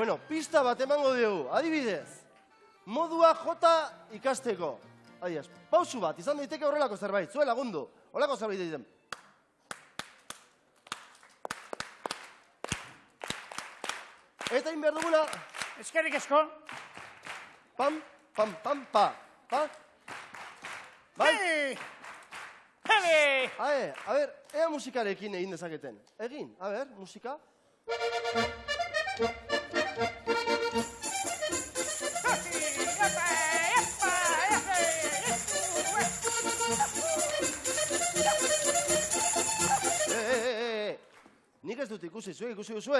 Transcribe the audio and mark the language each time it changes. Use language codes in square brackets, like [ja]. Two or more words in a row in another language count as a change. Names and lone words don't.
[eu] bueno, pista bat emango dugu, adibidez. Modua Jota ikasteko. Adibidez, pausu bat, izan daiteke horrelako zerbait, zue lagundu. Horrelako zerbait egiten. Eta egin behar duguna, Eskerrik asko. pam, pam, pam, pa. Pa. Bai? Hele! A ber, ea musikarekin egin dezaketen. Egin, a ber, musika. Nik ez dut ikusi, zuek ikusi duzue?